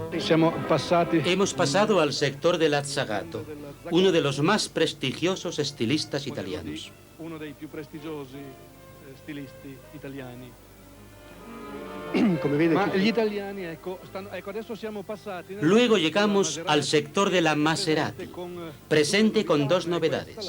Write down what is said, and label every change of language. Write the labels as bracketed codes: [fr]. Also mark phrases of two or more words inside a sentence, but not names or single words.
[it] siamo passati. [es] Hemos pasado al sector del Azzagato, uno de los más prestigiosos estilistas italianos. [it] Uno dei più prestigiosi stilisti italiani. Ma gli italiani, ecco, adesso siamo passati. [es] Luego llegamos al sector de la Maserati, presente con dos novedades.